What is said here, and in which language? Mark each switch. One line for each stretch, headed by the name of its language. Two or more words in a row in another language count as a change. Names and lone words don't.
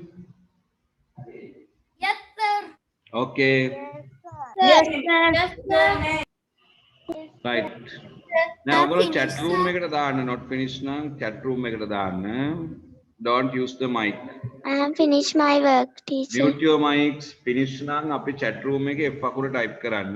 English: Yes sir. Okay. Yes sir. Right. Now
Sinhala: ඔයගොල්ලෝ
English: chat room
Sinhala: එකට දාන්න
English: not finish
Sinhala: නම්
English: chat room
Sinhala: එකට දාන්න.
English: Don't use the mic. I have finished my work, teacher. Mute your mics. Finish
Sinhala: නම් අපි
English: chat room
Sinhala: එකේ F අකුර type කරන්න.